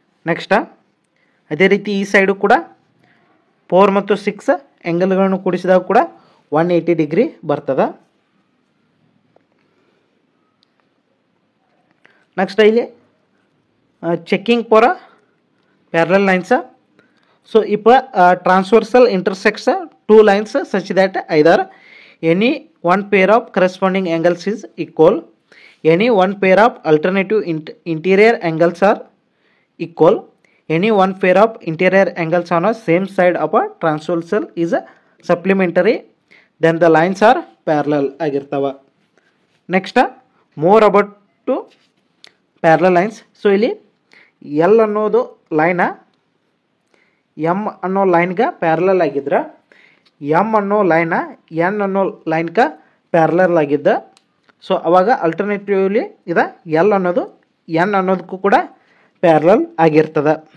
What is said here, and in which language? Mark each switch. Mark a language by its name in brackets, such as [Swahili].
[Kannada] Next ಅದೇ ರೀತಿ ಈ ಸೈಡು ಕೂಡ 4 ಮತ್ತು 6 ಆ್ಯಂಗಲ್ಗಳನ್ನು ಕೂಡಿಸಿದಾಗ ಕೂಡ 180 ಡಿಗ್ರಿ ಬರ್ತದೆ. [English] Next ಇಲ್ಲಿ checking for parallel lines. So if transversal intersects two lines such that either any one pair of corresponding angles is equal, any one pair of alternative interior angles are equal, any one pair of interior angles on a same side of a transversal is supplementary, then the lines are parallel [Kannada] ಆಗಿರ್ತವೆ. [English] Next more about to parallel lines. [Kannada] So ಇಲ್ಲಿ L ಅನ್ನೋದು ಲೈನ M ಅನ್ನೋ ಲೈನ್ಗೆ parallel ಆಗಿದ್ರೆ M ಅನ್ನೋ ಲೈನ N ಅನ್ನೋ ಲೈನ್ಗೆ parallel ಆಗಿದ್ದ. ಸೊ ಅವಾಗ ಅಲ್ಟರ್ನೇಟಿವ್ಲಿ ಇದೆ ಎಲ್ ಅನ್ನೋದು ಎನ್ ಅನ್ನೋದಕ್ಕೂ ಕೂಡ ಪ್ಯಾರಲಲ್ ಆಗಿರ್ತದೆ.